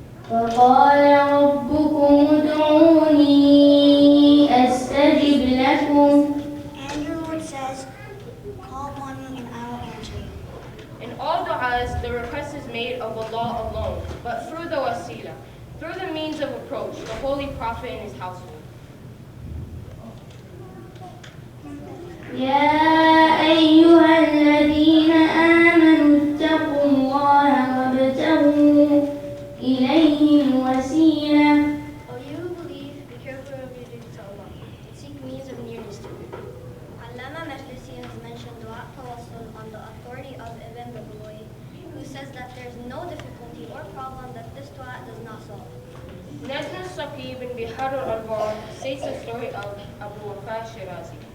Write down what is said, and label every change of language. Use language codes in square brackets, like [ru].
[ar] وقال ربكم ادعوني أستجب لكم. [en] And your Lord says, call upon me and I will answer you. In all du'as, the request is made of Allah alone, but through the wasila, through the means of approach, the Holy Prophet and his household. [ar] يا أيها الذين آمنوا اتقوا الله وابتغوا إليه الوسيلة. [en] O you who believe, be careful of your duty to Allah. Seek means of nearness to Him. Allama Majlisi has mentioned dua tawassul on the authority of Ibn Babuloy, who says that there is no difficulty or problem that this dua does not solve. Najm al-Saqib in Bihar al-Anwar states the story of Abu Wafa Shirazi.